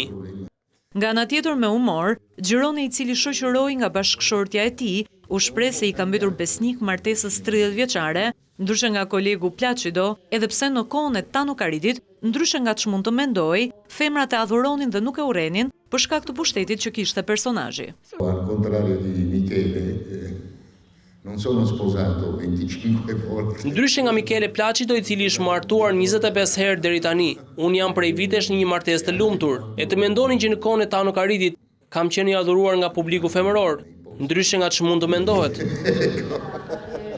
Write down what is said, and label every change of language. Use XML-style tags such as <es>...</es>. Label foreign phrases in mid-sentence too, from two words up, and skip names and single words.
<sq>Nga ana tjetër, me humor, Girone, i cili shoqëroi nga bashkëshortja e tij, u shpreh se i ka mbetur besnik martesës 30 vjeçare, ndryshe nga kolegu Placido, edhe pse në kohën e Tano Karidit, ndryshe nga ç'mund të mendoj, femrat e adhuronin dhe nuk e urrenin për shkak të pushtetit që kishte personazhi.</sq> <it>Al contrario di Michele, non sono sposato 25 volte.</it> <sq>Ndryshe nga Michele Placido, i cili është martuar 25 herë deri tani, unë jam prej vitesh në një martesë të lumtur. E të mendonin që në kohën e Tano Karidit kam qenë i adhuruar nga publiku femëror, ndryshe nga ç'mund të mendohet.</sq>